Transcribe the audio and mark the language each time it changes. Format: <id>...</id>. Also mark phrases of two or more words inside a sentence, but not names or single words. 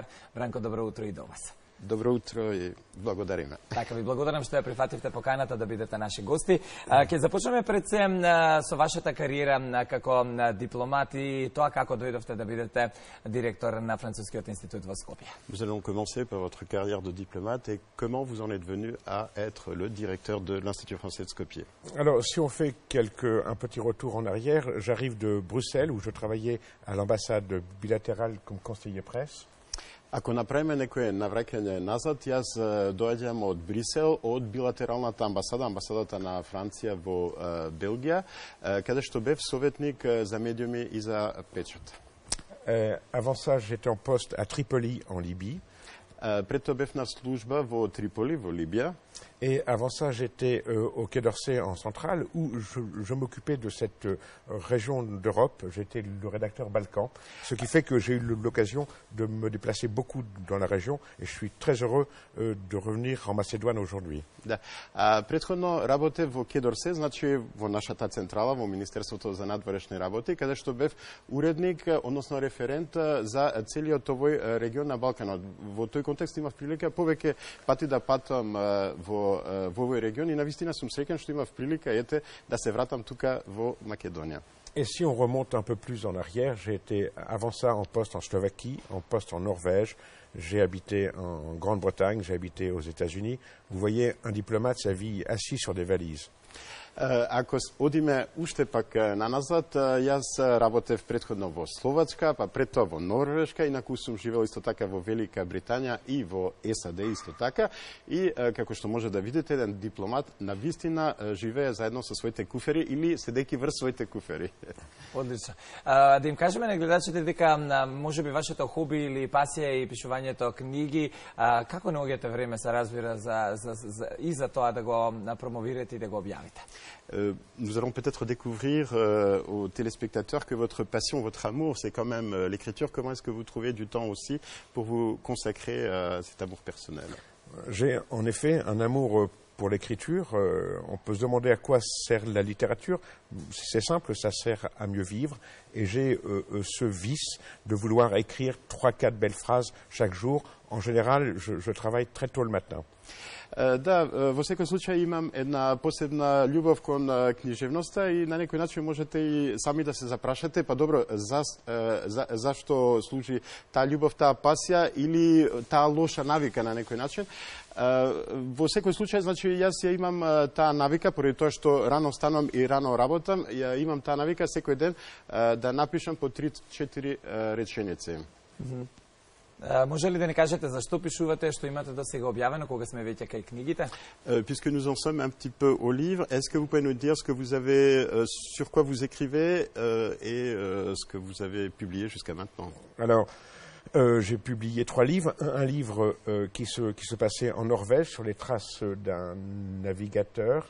<mk>Бранко, добро утро и до вас. Добро утро и благодариме. Така ви благодарам што ја прифативте поканата да бидете наши гости. Ќе започнеме пред се со вашата кариера како дипломат и тоа како дојдовте да бидете директор на Францускиот институт во Скопје.</mk> <fr>Nous allons commencer par votre carrière de diplomate et comment vous en êtes venu à être le directeur de l'Institut français de Skopje. Alors, si on fait un petit retour en arrière, j'arrive de Bruxelles où je travaillais à l'ambassade bilatérale comme conseiller presse.</fr> <mk>Ако направиме некое навраќање назад, јас доаѓам од Брисел, од билатералната амбасада, амбасадата на Франција во Белгија, каде што бев советник за медиуми и за печат.</mk> <fr>Avant ça, j'étais en poste à Tripoli, en Libye.</fr> <mk>Пред тоа бев на служба во Триполи, во Либија.</mk> <fr>Et avant ça, j'étais au Quai d'Orsay en centrale où je m'occupais de cette région d'Europe. J'étais le rédacteur Balkan, ce qui fait que j'ai eu l'occasion de me déplacer beaucoup dans la région et je suis très heureux de revenir en Macédoine aujourd'hui.</fr> <mk>Да. Претходно работев во Quai d'Orsay, значи во нашата централа, во Министерството за надворешни работи, каде што бев уредник, односно референт за целиот овој регион на Балканот. Во тој контекст имав прилика повеќе пати да патувам во овој регион и навистина сум среќен што имав прилика да се вратам тука во Македонија.</mk> <fr>Et si on remonte un peu plus en arrière, j'ai été avant ça en poste en Slovaquie, en poste en Norvège, j'ai habité en Grande-Bretagne, j'ai habité aux États-Unis. Vous voyez, un diplomate, sa vie assis sur des valises.</fr> <mk>Ако одиме уште пак наназад, јас работев претходно во Словачка, па пред тоа во Норвешка, инаку сум живеел исто така во Велика Британија и во САД исто така. И како што може да видите, еден дипломат навистина живее заедно со своите куфери или седејќи врз своите куфери. Одлично. Да им кажеме на гледачите дека можеби вашето хоби или пасија и пишувањето книги, како наоѓате време се разбира и за тоа да го промовирате и да го објавите?</mk> <fr>Nous allons peut-être découvrir aux téléspectateurs que votre passion, votre amour, c'est quand même l'écriture. Comment est-ce que vous trouvez du temps aussi pour vous consacrer à cet amour personnel? J'ai en effet un amour pour l'écriture. On peut se demander à quoi sert la littérature. C'est simple, ça sert à mieux vivre. Et j'ai ce vice de vouloir écrire 3-4 belles phrases chaque jour. En général, je travaille très tôt le matin.</fr> <mk>Да, во секој случај имам една посебна љубов кон книжевноста и на некој начин можете и сами да се запрашате, па добро, зашто служи таа љубов, таа пасија или таа лоша навика на некој начин. Во секој случај, значи, јас ја имам таа навика, поради тоа што рано станам и рано работам, ја имам таа навика секој ден да напишам по 3-4 реченици. Може ли да ни кажете зашто пишувате, што имате до сега објавено, кога сме веќе кај книгите?</mk> <fr>Puisque nous en sommes un petit peu au livre, est-ce que vous pouvez nous dire ce que vous avez, sur quoi vous écrivez et ce que vous avez publié jusqu'à maintenant? Alors, j'ai publié 3 livres. Un livre qui se passait en Norvège sur les traces d'un navigateur.</fr>